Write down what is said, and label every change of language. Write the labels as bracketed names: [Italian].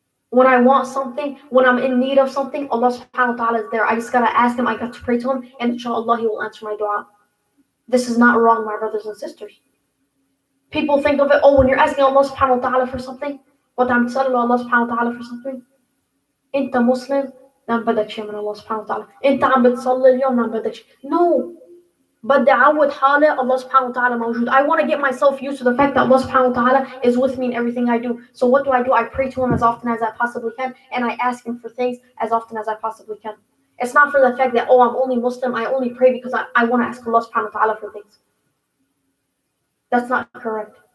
[English] When I want something, when I'm in need of something, Allah subhanahu wa ta'ala is there. I just gotta ask Him, I got to pray to Him, and inshallah He will answer my dua. This is not wrong, my brothers and sisters. People think of it, when you're asking Allah subhanahu wa ta'ala for something, what I'm telling Allah subhanahu wa ta'ala for something, [Arabic] Inta Muslim, نعم بدك شيء من الله سبحانه وتعالى. أنت عم بتصلي اليوم نعم بدك شيء. [English] No. [Arabic] بدي أعود حالي الله سبحانه وتعالى موجود. [English] I want to get myself used to the fact that Allah subhanahu wa ta'ala is with me in everything I do. So what do? I pray to Him as often as I possibly can, and I ask Him for things as often as I possibly can. It's not for the fact that, I'm only Muslim, I only pray because I want to ask Allah subhanahu wa ta'ala for things. That's not correct.